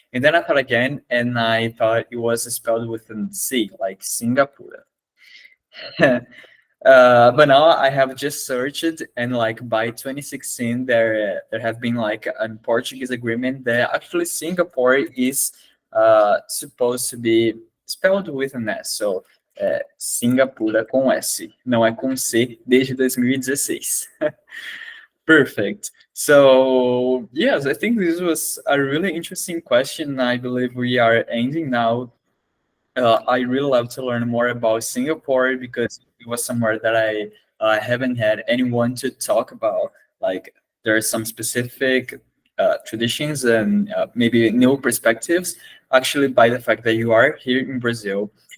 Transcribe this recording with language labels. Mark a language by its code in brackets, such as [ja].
[en] And then I thought again, and I thought it was spelled with an C, like Singapura. But now I have just searched, and like by 2016, there have been like a Portuguese agreement that actually Singapore is supposed to be spelled with an S. [pt] So Singapura com S, não é com C desde 2016. [en] Perfect. So yes, I think this was a really interesting question. I believe we are ending now. I really love to learn more about Singapore because it was somewhere that I haven't had anyone to talk about. Like there are some specific traditions and maybe new perspectives, actually, by the fact that you are here in Brazil.